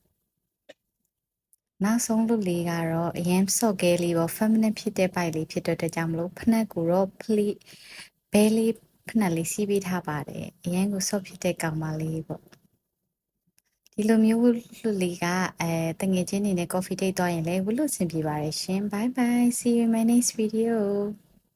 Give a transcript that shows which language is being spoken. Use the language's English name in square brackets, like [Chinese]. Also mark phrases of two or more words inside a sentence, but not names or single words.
[Burmese] နောက်ဆုံးလူလေးကတော့အရင်စော့ကဲလေးပေါ့ feminine ဖြစ်တဲ့ပိုက်လေးဖြစ်တဲ့အတွက်ကြောင့်မလို့ဖနက်ကိုတော့ pleat ဘဲလေးဖနက်လေးစီးပေးထားပါတယ်အရင်ကိုစော့ဖြစ်တဲ့ကောင်မလေးပေါ့ဒီလိုမျိုးလူလေးကတငယ်ချင်းနေနဲ့ [English] coffee date [Burmese] သွားရင်လည်းဝလို့အဆင်ပြေပါတယ်ရှင် [English] bye bye see you in my next video